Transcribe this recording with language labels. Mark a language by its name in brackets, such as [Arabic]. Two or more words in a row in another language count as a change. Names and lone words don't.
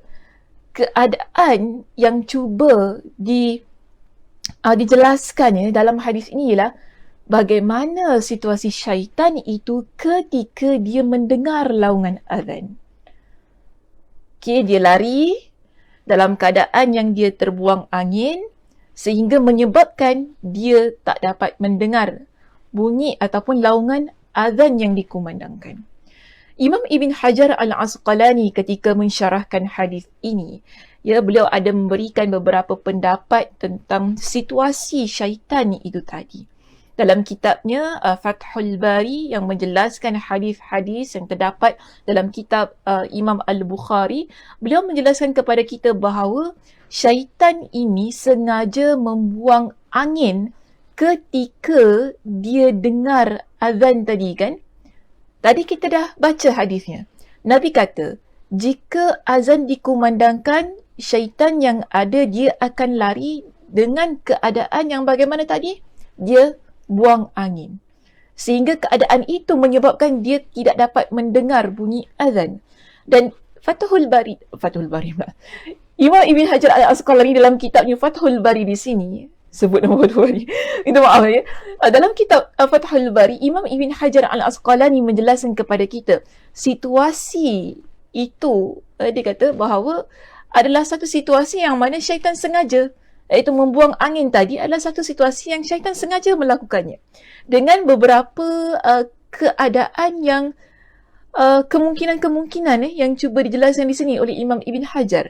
[Malay] Keadaan yang cuba dijelaskan dalam hadis ini ialah bagaimana situasi syaitan itu ketika dia mendengar laungan azan. Okay, dia lari dalam keadaan yang dia terbuang angin sehingga menyebabkan dia tak dapat mendengar bunyi ataupun laungan azan yang dikumandangkan. Imam Ibn Hajar Al-Asqalani ketika mensyarahkan hadis ini, beliau ada memberikan beberapa pendapat tentang situasi syaitan itu tadi. Dalam kitabnya Fathul Bari yang menjelaskan hadis-hadis yang terdapat dalam kitab Imam Al-Bukhari, beliau menjelaskan kepada kita bahawa syaitan ini sengaja membuang angin ketika dia dengar azan tadi kan. Tadi kita dah baca hadisnya. Nabi kata, jika azan dikumandangkan, syaitan yang ada dia akan lari dengan keadaan yang bagaimana tadi? Dia buang angin. Sehingga keadaan itu menyebabkan dia tidak dapat mendengar bunyi azan. Dan Fathul Bari Imam Ibn Hajar Al-Asqalani dalam kitabnya Fathul Bari di sini, sebut nama Fathul Bari. Minta maaf ya. Dalam kitab Fathul Bari, Imam Ibn Hajar Al-Asqalani menjelaskan kepada kita situasi itu, dia kata bahawa adalah satu situasi yang mana syaitan sengaja, iaitu membuang angin tadi adalah satu situasi yang syaitan sengaja melakukannya. Dengan beberapa keadaan yang kemungkinan-kemungkinan yang cuba dijelaskan di sini oleh Imam Ibn Hajar.